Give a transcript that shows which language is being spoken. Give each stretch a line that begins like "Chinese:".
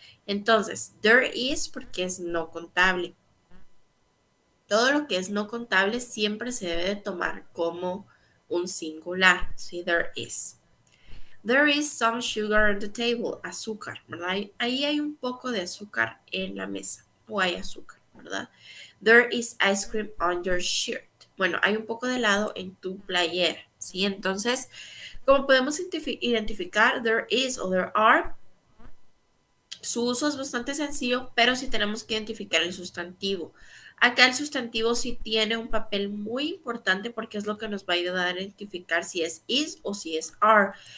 Spanish: Entonces,
English: there is
Spanish: porque es no contable. Todo lo que es no contable siempre se debe de tomar como un singular, ¿sí?
English: There is. There is some sugar on the table,
Spanish: azúcar, ¿verdad? Ahí hay un poco de azúcar en la mesa, o hay azúcar, ¿verdad?
English: There is ice cream on your shirt.
Spanish: Bueno, hay un poco de helado en tu playera, ¿sí? Entonces, como podemos identificar
English: there is
Spanish: o
English: there are,
Spanish: su uso es bastante sencillo, pero sí tenemos que identificar el sustantivo. Acá el sustantivo sí tiene un papel muy importante porque es lo que nos va a ayudar a identificar si es is o si es are.